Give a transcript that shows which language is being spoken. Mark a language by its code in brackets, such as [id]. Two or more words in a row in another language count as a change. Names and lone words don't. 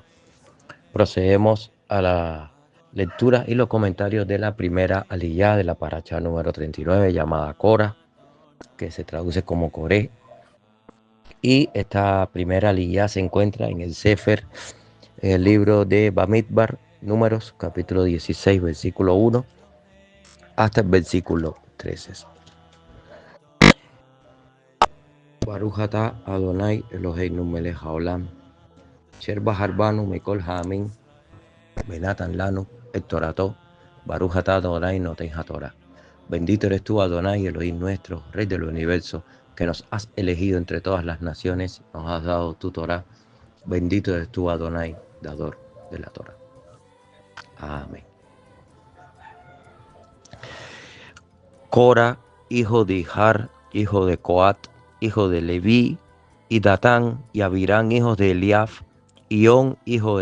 [es] Procedemos a la lectura y los comentarios de la primera aliyá de la paracha número 39, llamada Cora, que se traduce como Coré. Y esta primera aliyá se encuentra en el Sefer, el libro de Bamidbar, Números, capítulo 16, versículo 1, hasta el versículo 13. [he] ברוך אתה אדני אלהינו מלך העולם אשר בחר בנו מכל העמים ונתן לנו את תורתו ברוך אתה אדני נותן התורה. [es] Bendito eres tú, Adonai, Elohim nuestro, Rey del universo, que nos has elegido entre todas las naciones, nos has dado tu Torah. Bendito eres tú, Adonai, dador de la Torah. Amén. Cora, hijo de Ihar, hijo de Coat, hijo de Leví, y Datán y Abirán, hijos de Eliaf, y On, hijo